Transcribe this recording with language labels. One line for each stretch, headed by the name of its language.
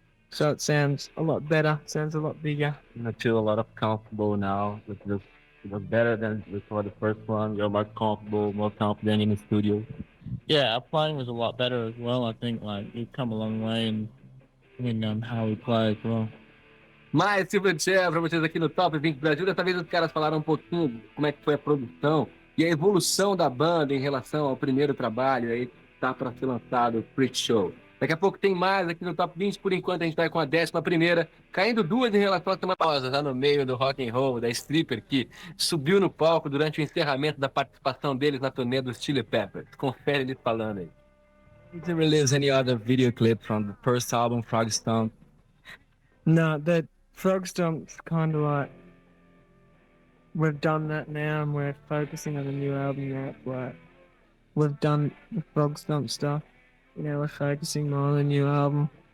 English: So it sounds a lot better, sounds a lot bigger. I feel a lot of comfortable now with this. It was better than before the first one. You're more comfortable, more confident in the studio. Yeah, our playing was a lot better as well. I think like we've come a long way in how we play as well.
Portuguese: Mais Silverchair pra vocês aqui no Top 20 Brasil. Dessa vez os caras falaram um pouquinho de como é que foi a produção e a evolução da banda em relação ao primeiro trabalho. Aí tá para ser lançado o Freak Show. Daqui a pouco tem mais aqui no Top 20. Por enquanto a gente vai com a 11ª, caindo duas em relação à semana pausa, tá no meio do rock and roll, da stripper que subiu no palco durante o encerramento da participação deles na turnê dos Chili Peppers. Confere eles falando aí.
English: Did you release any other video clip from the first album, Frogstomp? No, that Frogstomp's kind of like, we've done that now and we're focusing on the new album now. Like, we've done the Frogstomp stuff. You know, we're focusing more on the new album.